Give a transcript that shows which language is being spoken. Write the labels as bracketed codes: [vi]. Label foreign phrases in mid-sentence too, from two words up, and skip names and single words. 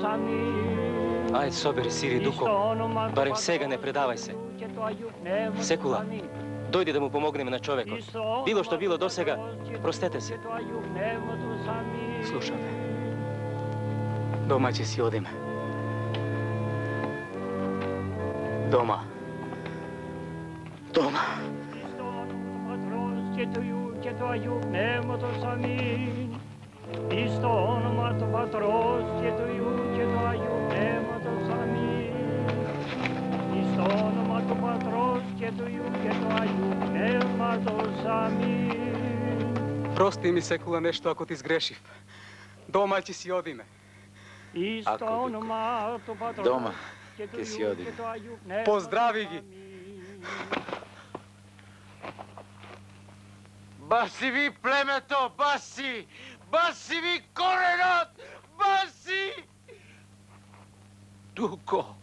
[el] Αμήν. [mk] Ајде, собери сири, дуко. Барем сега не предавај се. Секула, дојди да му помогнеме на човекот. Било што било досега, простете се. Слушаме. Дома ќе си одиме. Дома. Дома. [el] Και του Υιού και του Αγίου Πνεύματος. Αμήν. Εις το όνομα του Πατρός και του Υιού και του Αγίου Πνεύματος. Αμήν. Εις το όνομα του Πατρός και του Υιού και του Αγίου Πνεύματος. Αμήν. [mk] Прости ми, Секула, нешто ако ти сгрешив. Дома ќе си одиме. [el] Εις το όνομα του Πατρός [mk] Дома [el] και του [mk] ќе си [el] Υιού [mk] одиме. [el] και του Αγίου Πνεύματος. [mk] Поздрави ги. Баси ви племето, баси! Баси ви коренот! Баси! Дуко!